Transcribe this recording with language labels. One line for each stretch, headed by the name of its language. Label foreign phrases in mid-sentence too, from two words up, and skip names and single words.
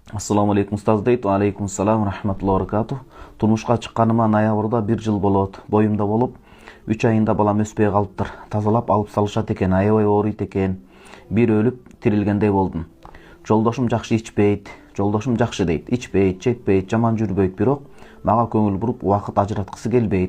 Arabic: السلام عليكم
Kyrgyz: ustoz дейт.
Arabic: وعليكم السلام ورحمة الله وبركاته.
Kyrgyz: Турмушка чыкканыма ноябрда 1 жыл болот. Боюмда болуп, 3 айында балам өспөй калыптыр. Тазалап алып салышат экен, аябай ооруйт экен. Бир өлүп, тирилгендей болдум. Жолдошум жакшы ичпейт, жолдошум жакшы дейт. Ичпейт, чекпейт, жаман жүрбөйт, бирок мага көңүл буруп, убакыт ажыраткысы келбейт.